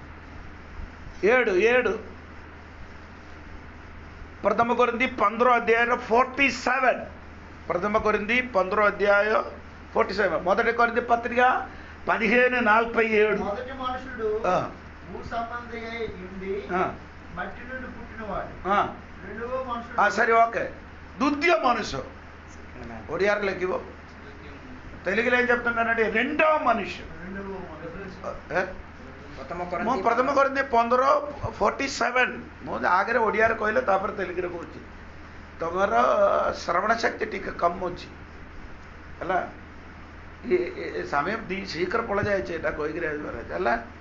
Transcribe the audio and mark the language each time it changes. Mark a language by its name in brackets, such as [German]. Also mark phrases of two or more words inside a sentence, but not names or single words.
[Telugu] 7 ప్రథమ కొరింథీ 15:47 ప్రథమ కొరింథీ 15:47 మొదటి కొరింథీ పత్రిక 15:47. మొదటి మనుషుడు భూ సంబంధి అయి ఉండి మట్టి నుండి పుట్టినవాడు. రెండవ మనుషుడు సరే, ఓకే. ద్వితీయ మనుషు ఒడియారు లెక్కివో తెలుగులో ఏం చెప్తున్నానంటే రెండవ మనుషు. [Odia] ପ୍ରଥମ କରିନ୍ତି 15:47 ମୁଁ ଆଗରେ ଓଡ଼ିଆରେ କହିଲେ ତାପରେ ତେଲୁଗୁରେ କହୁଛି. ତମର ଶ୍ରବଣ ଶକ୍ତି ଟିକେ କମ୍ ଅଛି ହେଲା, ସମୟ ଶୀଘ୍ର ପଳେଇ ଯାଇଛି ଏଇଟା କହିକିରି ଆସିବାର ଅଛି ହେଲା.